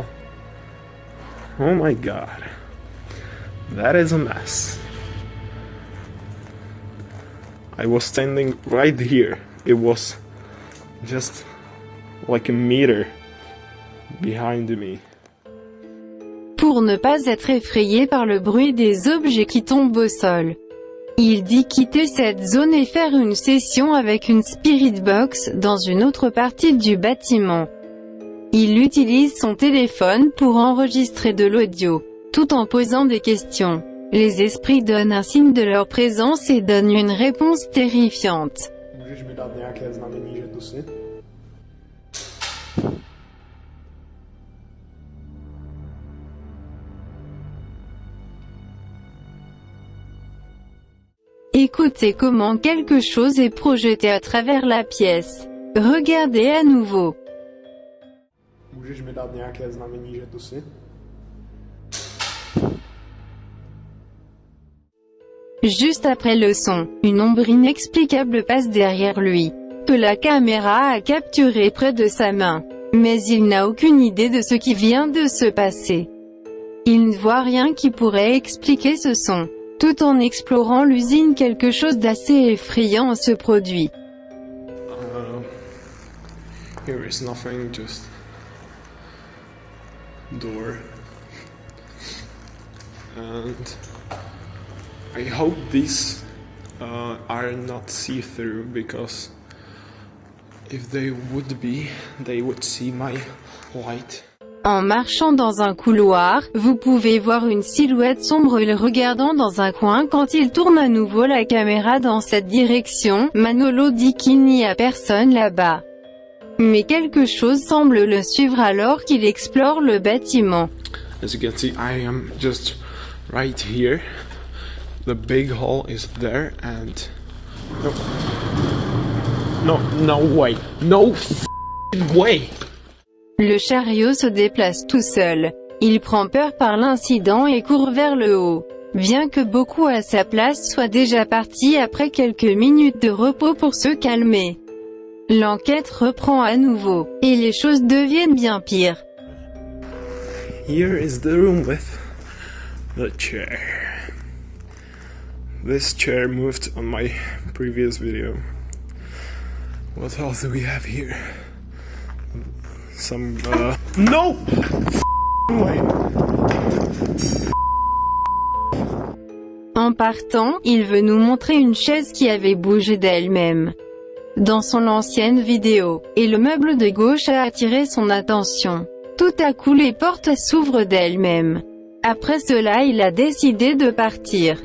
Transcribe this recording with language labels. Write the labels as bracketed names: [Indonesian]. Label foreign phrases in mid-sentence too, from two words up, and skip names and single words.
[English] Oh my god, that is a mess. I was standing right here. It was just like a meter behind me. [French] Pour ne pas être effrayé par le bruit des objets qui tombent au sol, il dit quitter cette zone et faire une session avec une [English] spirit box [French] dans une autre partie du bâtiment. Il utilise son téléphone pour enregistrer de l'audio, tout en posant des questions. Les esprits donnent un signe de leur présence et donnent une réponse terrifiante. [Czech] Můžeš mi dát nějaké znamení, že tu jsi? [French] Écoutez comment quelque chose est projeté à travers la pièce. Regardez à nouveau. [Czech] Můžeš mi dát nějaké znamení, že tu jsi? [French] Juste après le son, une ombre inexplicable passe derrière lui, que la caméra a capturé près de sa main. Mais il n'a aucune idée de ce qui vient de se passer. Il ne voit rien qui pourrait expliquer ce son. Tout en explorant l'usine, quelque chose d'assez effrayant se produit. [English] Here is nothing, just door. And I hope these are not see-through, because if they would be, they would see my light. [French] En marchant dans un couloir, vous pouvez voir une silhouette sombre le regardant dans un coin. Quand il tourne à nouveau la caméra dans cette direction, Manolo dit qu'il n'y a personne là-bas. Mais quelque chose semble le suivre alors qu'il explore le bâtiment. [English] As you can see, I am just right here. The big hole is there and... No way. No f***ing way. [French] Le chariot se déplace tout seul. Il prend peur par l'incident et court vers le haut. Bien que beaucoup à sa place soient déjà partis après quelques minutes de repos pour se calmer. L'enquête reprend à nouveau, et les choses deviennent bien pires. [English] Here is the room with the chair. This chair moved on my previous video. What else do we have here? Some no way. [French] En partant, il veut nous montrer une chaise qui avait bougé d'elle-même dans son ancienne vidéo, et le meuble de gauche a attiré son attention. Tout à coup les portes s'ouvrent d'elles-mêmes. Après cela il a décidé de partir.